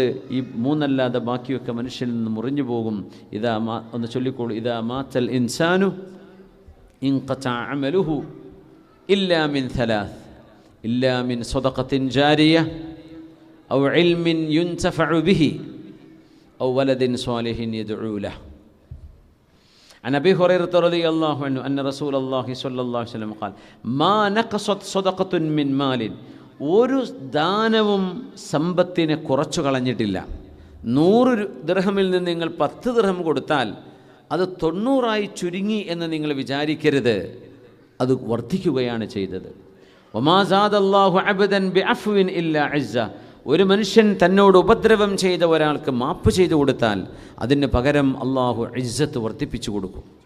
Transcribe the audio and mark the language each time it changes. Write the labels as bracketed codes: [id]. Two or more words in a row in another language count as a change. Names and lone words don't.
[ml] ഈ 3 അല്ലാതെ ബാക്കിയൊക്കെ മനുഷ്യനിൽ നിന്ന് മുറിഞ്ഞു പോകും. ഒന്ന് ചൊല്ലിക്കോളൂ, [ar] إذا مات الإنسان انقطع عمله إلا من ثلاث إلا من صدقة جارية أو علم ينتفع به أو ولد صالح يدعو له. عن أبي هريرة رضي الله عنه أن رسول الله صلى الله عليه وسلم قال ما نقصت صدقة من مال, [ml] ഒരു ദാനവും സമ്പത്തിനെ കുറച്ചു കളഞ്ഞിട്ടില്ല. 100 ദിർഹമിൽ നിന്ന് നിങ്ങൾ 10 ദിർഹം കൊടുത്താൽ അത് 90 ചുരുങ്ങി എന്ന് നിങ്ങൾ വിചാരിക്കരുത്, അത് വർദ്ധിക്കുകയാണ് ചെയ്തത്. [ar] وما زاد الله عبدا بعفو إلا عزا, [ml] ഒരു മനുഷ്യൻ തന്നോട് ഉപദ്രവം ചെയ്ത ഒരാൾക്ക് മാപ്പ് ചെയ്തു കൊടുത്താൽ അതിന് പകരം അള്ളാഹു ഇസ്സത്ത് വർദ്ധിപ്പിച്ചു കൊടുക്കും.